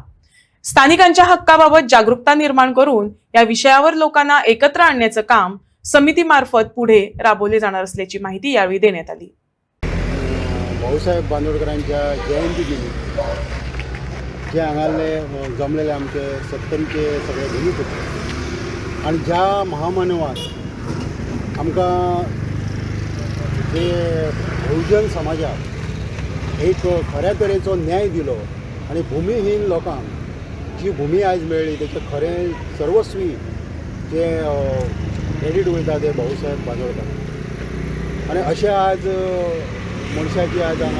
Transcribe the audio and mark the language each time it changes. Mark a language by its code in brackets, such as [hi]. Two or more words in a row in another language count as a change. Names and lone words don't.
[mr] स्थानिकांच्या हक्काबाबत जागरूकता निर्माण करून या विषयावर लोकांना एकत्र आणण्याचं काम समितीमार्फत पुढे राबवले जाणार असल्याची माहिती यावेळी देण्यात आली। [kok] भाऊसाहेब बांदोडकरांच्या जयंती निमित्त जे हांगाले जमलेले आमचे सत्तरीचे सगळे भगिनी होते आणि ज्या महामानवान आमकां जे बहुजन समाजाक एक खऱ्या तरेचो न्याय दिलो आणि भूमिहीन लोकांक जी भूमी आज मेळ्ळी तेचे खरें सर्वस्वी जे क्रेडीट वयता ते भाऊसाहेब बांदोडकर आणि अशें आज मनशाची आज हांगा